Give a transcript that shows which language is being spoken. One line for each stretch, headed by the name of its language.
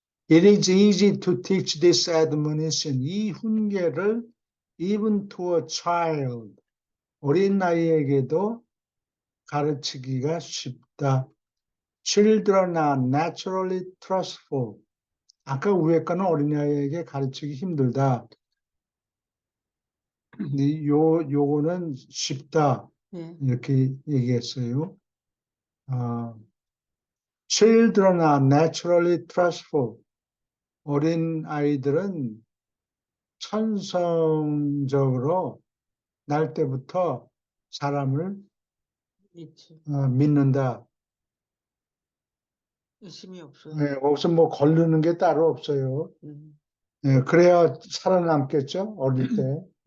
English: It is easy to teach this admonition.
Korean: 이 훈계를
English: even to a child,
Korean: 어린 나이에게도 가르치기가 쉽다.
English: Children are naturally trustful.
Korean: 아까 위에 거는 어린아이에게 가르치기 힘들다. 요거는 쉽다. 이렇게 얘기했어요.
English: Children are naturally trustful.
Korean: 어린 아이들은 천성적으로 날 때부터 사람을 믿는다. 의심이 없어요. 네, 거기서 뭐 거르는 게 따로 없어요. 네, 그래야 살아남겠죠, 어릴 때.